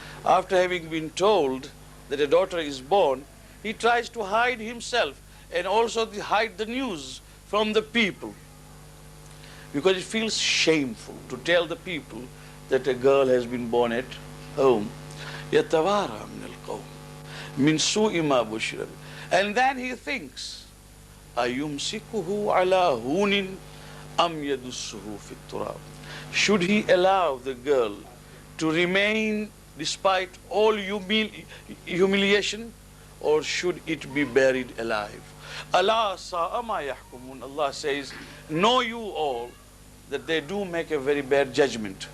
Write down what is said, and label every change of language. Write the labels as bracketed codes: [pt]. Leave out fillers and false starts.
[en] After having been told that a daughter is born, he tries to hide himself and also hide the news from the people, because it feels shameful to tell the people that a girl has been born at home. [ar] يَتَوَارَى مِنَ الْقَوْمِ مِنْ سُوءِ مَا بُشِّرَ بِهِ. [en] And then he thinks, [ar] أَيُمْسِكُهُ عَلَى هُونٍ أَمْ يَدُسُّهُ فِي التُّرَابِ. [en] Should he allow the girl to remain despite all humiliation, or should it be buried alive? [ar] Allah sa'a ma yahkumun. [en] Allah says, know you all that they do make a very bad judgment.